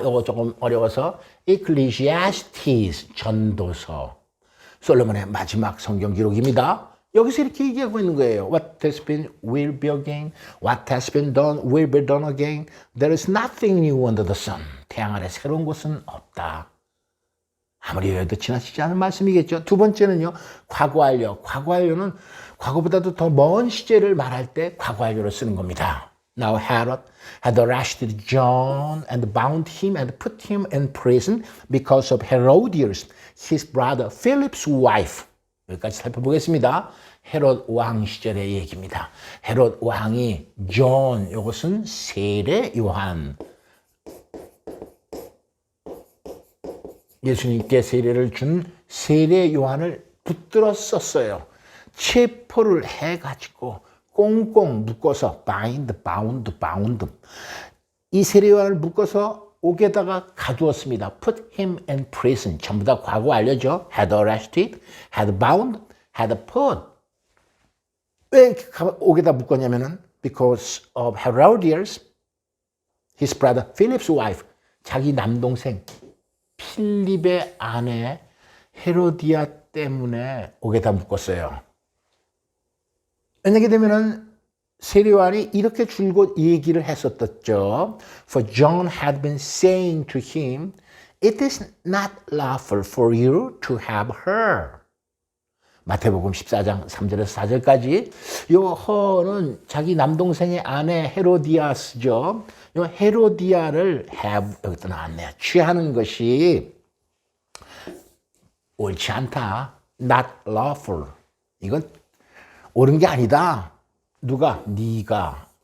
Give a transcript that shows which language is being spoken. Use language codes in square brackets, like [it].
[ko] 이거 조금 어려워서 Ecclesiastes 전도서. 솔로몬의 마지막 성경 기록입니다. 여기서 이렇게 얘기하고 있는 거예요. [en] What has been will be again. What has been done will be done again. There is nothing new under the sun. [ko] 태양 아래 새로운 것은 없다. 아무리 외워도 지나치지 않은 말씀이겠죠. 두 번째는요. 과거 완료. 과거 완료는 과거보다도 더 먼 시제를 말할 때 과거 완료를 쓰는 겁니다. [en] Now Herod had arrested John and bound him and put him in prison because of Herodias, his brother Philip's wife. [ko] 여기까지 살펴보겠습니다. 헤롯 왕 시절의 얘기입니다. 헤롯 왕이 존, 이것은 세례 요한. 예수님께 세례를 준 세례 요한을 붙들어 썼어요. 체포를 해가지고 꽁꽁 묶어서 bind, bound. 이 세례 요한을 묶어서 옥에다가 가두었습니다. [en] Put him in prison. [ko] 전부 다 과거 알려줘. [en] Had arrested, had bound, had put. [ko] 왜 옥에다 묶었냐면은 [en] because of Herodias, his brother Philip's wife. [ko] 자기 남동생 필립의 아내 헤로디아 때문에 옥에다 묶었어요. 왜냐하게 되면은 세례요한이 이렇게 줄곧 얘기를 했었죠. [en] For John had been saying to him, it is not lawful for you to have her. [ko] 마태복음 14장 3절에서 4절까지 요 허는 자기 남동생의 아내 헤로디아스죠. 요 헤로디아를 have 여기도 나왔네요. 취하는 것이 옳지 않다. [en] Not lawful. [ko] 이건 옳은 게 아니다. 누가? 네가.